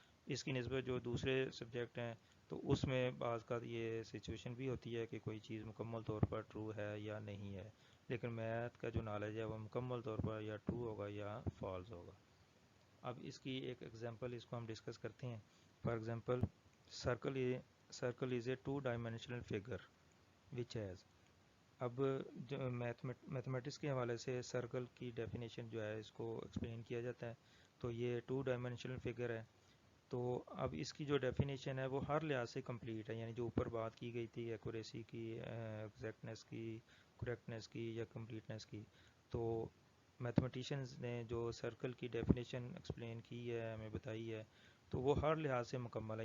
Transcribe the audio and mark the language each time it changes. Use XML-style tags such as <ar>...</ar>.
<ur>اس کی نسبت جو دوسرے سبجیکٹ ہیں تو اس میں بعض کا یہ سچویشن بھی ہوتی ہے کہ کوئی چیز مکمل طور پر ٹرو ہے یا نہیں ہے. لیکن میتھ کا جو نالج ہے وہ مکمل طور پر یا ٹرو ہوگا یا فالس ہوگا. اب اس کی ایک ایگزامپل اس کو ہم ڈسکس کرتے ہیں.</ur> <en>for example circle is a two dimensional figure which has</en> <ur>اب جو میتھمیٹکس کے حوالے سے سرکل کی ڈیفینیشن جو ہے اس کو ایکسپلین کیا جاتا ہے. تو یہ 2 ڈائمینشنل فگر ہے. تو اب اس کی جو ڈیفینیشن ہے وہ ہر لحاظ سے کمپلیٹ ہے. یعنی جو اوپر بات کی گئی تھی ایکوریسی کی، ایگزیکٹنیس کی، کریکٹنیس کی یا کمپلیٹنیس کی، تو میتھمیٹیشنز نے جو سرکل کی ڈیفینیشن ایکسپلین کی ہے، ہمیں بتائی ہے، تو وہ ہر لحاظ سے مکمل ہے.</ur>